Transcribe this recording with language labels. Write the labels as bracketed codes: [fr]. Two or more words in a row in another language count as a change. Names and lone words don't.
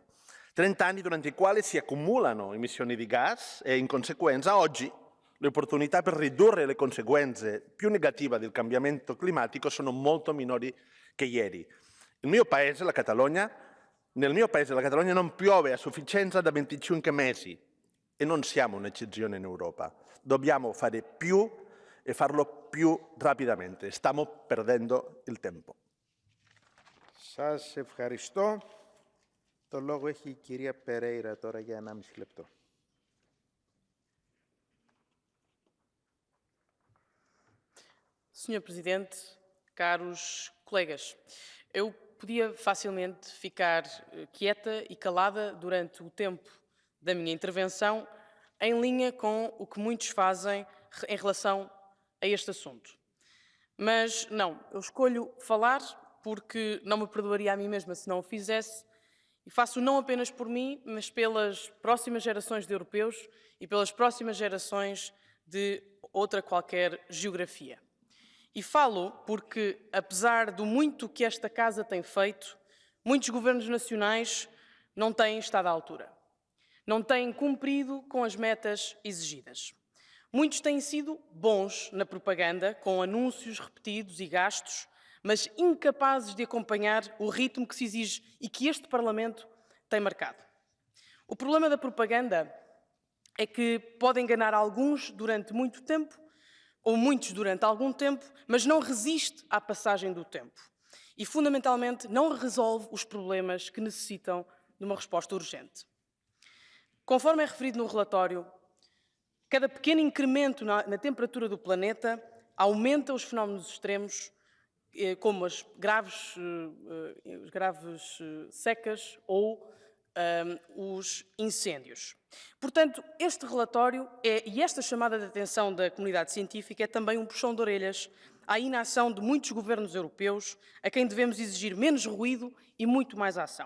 [it] 30 anni durante i quali si accumulano emissioni di gas e in conseguenza oggi le opportunità per ridurre le conseguenze più negative del cambiamento climatico sono molto minori che ieri. Nel mio paese, la Catalogna, non piove a sufficienza da 25 mesi e non siamo un'eccezione in Europa. Dobbiamo fare più e farlo più rapidamente. Stiamo perdendo il tempo. [el] Σας ευχαριστώ. Το λόγο έχει η κυρία Περέιρα τώρα για 1,5 λεπτό. [pt] Senhor Presidente, caros colegas, eu podia facilmente ficar quieta e calada durante o tempo da minha intervenção, em linha com o que muitos fazem em relação a este assunto. Mas não, eu escolho falar porque não me perdoaria a mim mesma se não o fizesse, e faço não apenas por mim, mas pelas próximas gerações de europeus e pelas próximas gerações de outra qualquer geografia. E falo porque, apesar do muito que esta Casa tem feito, muitos governos nacionais não têm estado à altura. Não têm cumprido com as metas exigidas. Muitos têm sido bons na propaganda, com anúncios repetidos e gastos, mas incapazes de acompanhar o ritmo que se exige e que este Parlamento tem marcado. O problema da propaganda é que pode enganar alguns durante muito tempo, ou muitos durante algum tempo, mas não resiste à passagem do tempo. E, fundamentalmente, não resolve os problemas que necessitam de uma resposta urgente. Conforme é referido no relatório, cada pequeno incremento na temperatura do planeta aumenta os fenómenos extremos, como as graves secas ou os incêndios. Portanto, este relatório e esta chamada de atenção da comunidade científica é também um puxão de orelhas à inação de muitos governos europeus, a quem devemos exigir menos ruído e muito mais ação.